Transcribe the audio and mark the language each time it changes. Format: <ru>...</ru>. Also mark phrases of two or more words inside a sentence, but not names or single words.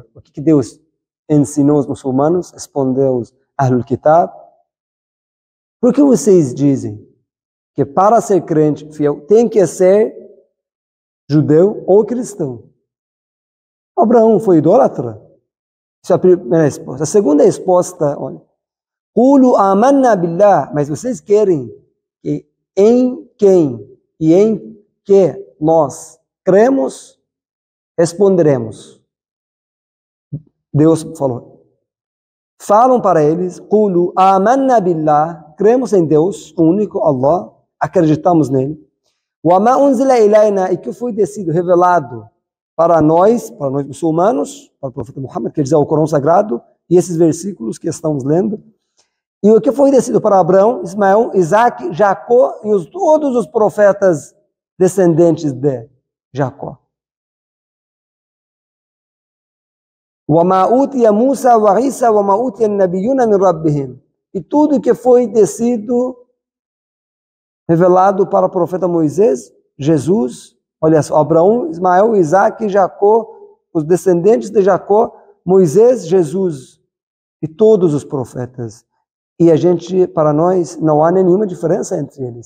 <pt>O que Deus ensinou aos muçulmanos? Respondeu os</pt> <ar>أهل الكتاب.</ar> <pt>Por que vocês dizem que para ser crente fiel tem que ser judeu ou cristão? Abraão foi idólatra? Essa é a primeira resposta. A segunda resposta, olha.</pt> <ar>قولوا آمنا بالله.</ar> <pt>Mas vocês querem que em quem e em que nós cremos, responderemos. Deus falou. Falam para eles,</pt> <ar>قولوا آمنا بالله,</ar> <pt>cremos em Deus, o único Allah, acreditamos nele.</pt> <ar>وما أنزل إلينا,</ar> <pt>e que foi descido, revelado para nós muçulmanos, para o profeta Muhammad, quer dizer, o Corão Sagrado, e esses versículos que estamos lendo. E o que foi descido para Abraão, Ismael, Isaac, Jacó e todos os profetas descendentes de Jacó.</pt> <ar>وَمَا أُوتِيَ مُوسَى وَعِيسَى وَمَا أُوتِيَ النَّبِيُّونَ مِنْ رَبِّهِمْ.</ar> <pt>E tudo que foi descido, revelado para o profeta Moisés, Jesus, olha só, Abraão, Ismael, Isaac, Jacó, os descendentes de Jacó, Moisés, Jesus e todos os profetas. E a gente, para nós, não há nenhuma diferença entre eles.</pt>